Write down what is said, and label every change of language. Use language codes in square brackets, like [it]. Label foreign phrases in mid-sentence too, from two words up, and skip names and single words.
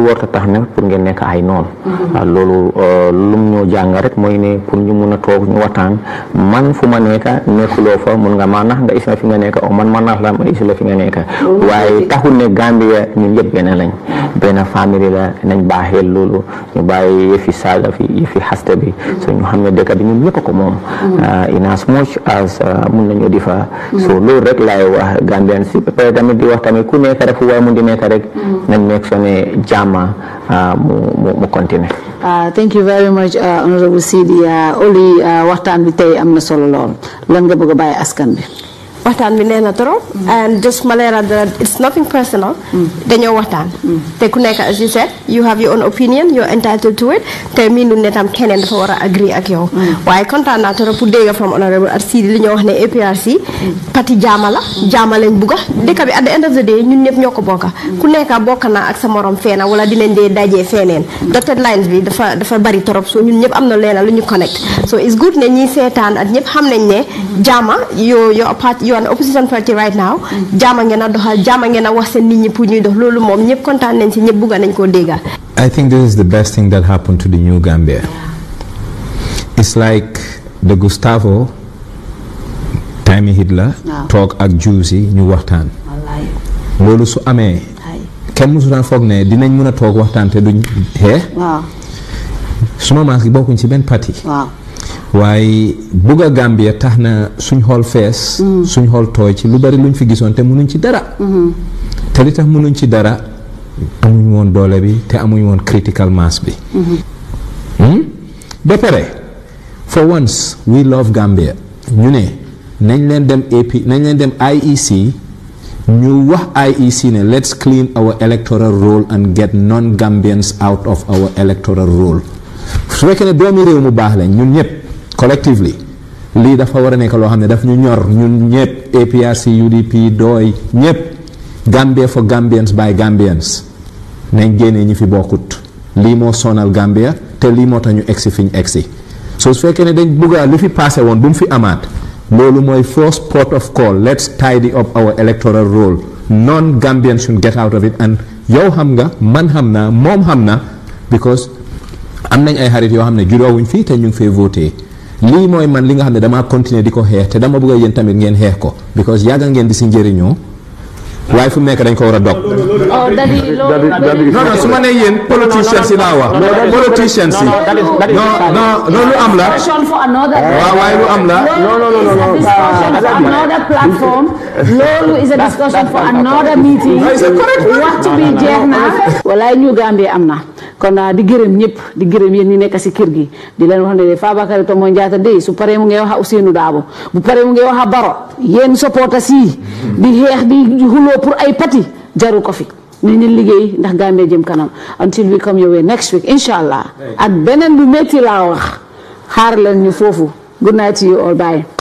[wo] warta tax nag pour ngeen nekk ay noon loolu lum ñoo jàng rek mooy ne pour ñu mun a toog ñu waxtaan man fu ma nekk nekkuloo fa mun nga maa nax nga isma fi nga nekk o man nax la ma isu la fi nga nekk waaye taxul ne Gambia ñun yëpp benn lañ benn famille la nañ baaxee loolu ñu bàyyi yëfi saaga fi yëfi xaste bi so ñu xam ne dëkk bi ñun ñëpp ko moom [en] in as much as [wo] mun nañu di fa so loolu rek laay wax Gambian si ba pare tamit di wax tamit ku nekk rek fu waaye mun di nekk rek nañ nekk soo ne jàmma mu continuer. [en] Thank you very much Honorable [wo] Sidy Oli waxtaan bi tey am na solo lool lan nga bëgg a bàyyi askan bi. waxtaan bi nee na trop [en] and just [wo] ma leeral [en] that it's nothing personal [wo] dañoo waxtaan te ku nekk [en] as you said you have your own opinion you're entitled to it [wo] te miinu ne tam keneen dafa war a agree ak yow waaye kontaan naa trop pour dégg from Honorable Sidy li ñoo wax ne APRC parti jaama la jaama lañ bugga dëkk bi [en] at the end of the day [wo] ñun ñëpp ñoo ko bokka ku nekk bokk na ak sa morom feena wala dinañ dee dajee feeneen [en] dotted lines [wo] bi dafa bari trop so ñun ñëpp am na leena lu ñu connect [en] so it's good [wo] ne ñi seetaan ak ñëpp xam nañ ne jaama yo [en] an opposition party right now [wo] jaama ngeen a doxal jaama ngeen a wax seen nit ñi pour ñuy dox loolu moom ñëpp kontaan nañ si ñëpp bugga nañ koo dégga. [en] I think this is the best thing that happened to the new Gambia. It's like the Gustavo time Hitler talk [wo] ak Jews yi ñu waxtaan loolu su amee kenn musu daan foog ne dinañ mën a toog waxtaan te duñ xee suma maas gi bokkuñ ci benn parti waaye bugg a Gambia tax na suñ xool fees suñ xool tooy ci lu bari luñ fi gisoon te mënuñ ci dara te li tax mënuñ ci dara amuñ woon doole bi te amuñ woon [en] critical mass [wo] bi ba pare [en] for once we love Gambia [wo] ñu ne nañ leen dem nañ leen dem IEC ñu wax IEC ne [en] let's clean our electoral roll and get non-Gambians out of our electoral roll [wo] su fekkee ne doomi réew mu baax lañ ñun ñëpp collectively lii dafa war a nekk loo xam ne daf ñu ñor ñun ñëpp APRC UDP dooy ñëpp Gambia [en] for Gambians by Gambians [wo] nañ génnee ñi fi bokkut lii moo sonal Gambia te lii moo tax ñu egsi fi ñu egsi so su fekkee ne dañ bëgga li fi passé woon bu mu fi amaat loolu mooy [en] first port of call let's tidy up our electoral roll non-Gambians should get out of it and [wo] yow xam nga man xam naa moom xam na because am nañ ay xarit yoo xam ne judoowuñ fii te ñu ngi fee voté lii mooy man li nga xam ne damaa continuer di ko xeex te dama bëgg a yéen tamit ngeen xeex ko because yàgga ngeen di si njëriñoo waaye fu mu nekk dañ ko war a dog non su ma nee yéen politicians yi laa wax politicians yi non lu am la waaw waaye lu am la [en] another platform [wo] loolu [en] is a discussion for another meeting [wo] waxtu bi jeex na walaay ñu Gambie am na kon di gërëm ñëpp di gërëm yéen ñi nekk si kër gi di leen wax ne Fabakary Tombong Jatta dey su paree mu ngi wax Ousainou Darboe bu paree mu ngi wax Baro yéen supporters yi di xeex di xuloo pour ay pati jaru ko fi ni ñu liggéey ndax Gambia jëm kanam [en] until we come your way next week [wo] inshallah ak beneen lu metti laa wax xaar leen ñu foofu [en] good night to you all bye.